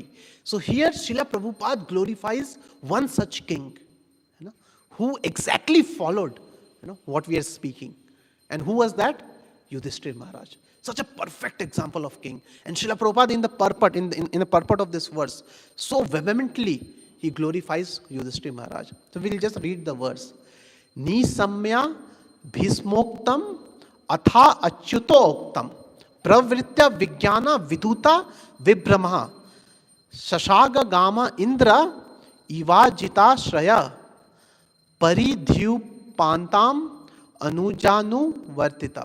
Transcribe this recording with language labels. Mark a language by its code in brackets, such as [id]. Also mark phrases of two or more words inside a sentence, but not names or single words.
[en] So here Srila Prabhupada glorifies one such king, who exactly followed, what we are speaking. And who was that? Yudhishthira Maharaj. Such a perfect example of king. And Srila Prabhupada in the purport, in the purport of this verse, so vehemently he glorifies Yudhishthira Maharaj. So we'll just read the verse. [sa] निशम्य भीष्मोक्तम् अथ अच्युतोक्तम् प्रवृत्य विज्ञान विधूत विभ्रमः शशाग गाम इन्द्र इवाजित श्रय परिध्युपान्तम् अनुजानु वर्तित.